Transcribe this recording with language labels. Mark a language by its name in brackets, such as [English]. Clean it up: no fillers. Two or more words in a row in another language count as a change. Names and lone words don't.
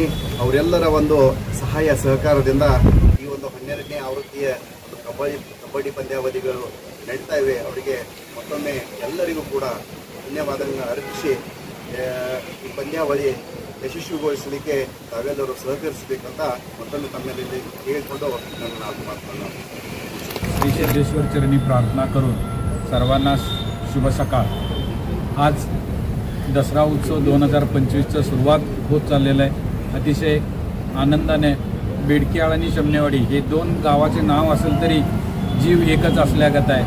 [Kannada] ಅವರೆಲ್ಲರ ಒಂದು ಸಹಾಯ ಸಹಕಾರದಿಂದ ಈ ಒಂದು 12ನೇ ಆವೃತ್ತಿಯ ಕಬಡ್ಡಿ ಪಂದ್ಯಾವಳಿಗಳು ನಡೀತಾ ಇವೆ। ಅವರಿಗೆ ಮತ್ತೊಮ್ಮೆ ಎಲ್ಲರಿಗೂ ಕೂಡ ಧನ್ಯವಾದಗಳನ್ನು ಅರ್ಪಿಸಿ ಈ ಪಂದ್ಯಾವಳಿ ಯಶಸ್ವಿಗೊಳಿಸಲಿಕ್ಕೆ ತಾವೆಲ್ಲರೂ सहकरिसಬೇಕಂತ ಮತ್ತೊಮ್ಮೆ ತಮ್ಮೆಲ್ಲರಲ್ಲಿ ಕೇಳಿಕೊಂಡು ನನ್ನ ಮಾತನ್ನು [Marathi] श्री सिद्धेश्वर चरणी प्रार्थना करून सर्वांना शुभ सकाळ। आज दसरा उत्सव 2025चं सुरुवात होत चाललेलं आहे। अतिशय आनंदाने बेडकी आणि शमनेवाडी हे 2 गावाचे नाव असेल तरी जीव एकच असल्यागत आहे।